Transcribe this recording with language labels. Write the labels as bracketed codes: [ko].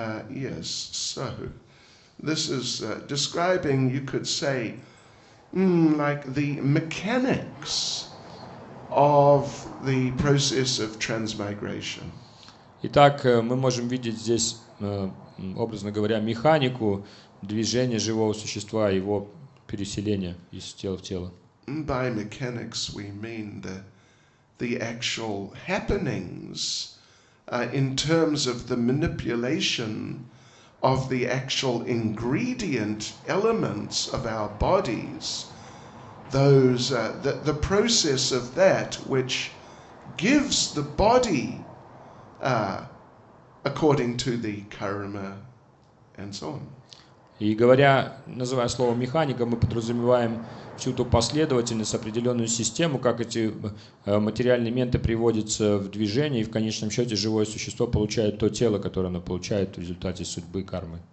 [en] Yes, so this is describing, you could say, like the mechanics of the process of transmigration. [ru] Итак, мы можем видеть здесь, образно говоря, механику движения живого существа, его переселения из тела в тело. [en] By mechanics we mean the actual happenings in terms of the manipulation of the actual ingredient elements of our bodies, those the process of that which gives the body according to the karma and so on. [ru] И говоря, называя слово механика, мы подразумеваем всю ту последовательность, определенную систему, как эти материальные элементы приводятся в движение, и в конечном счете живое существо получает то тело, которое оно получает в результате судьбы кармы.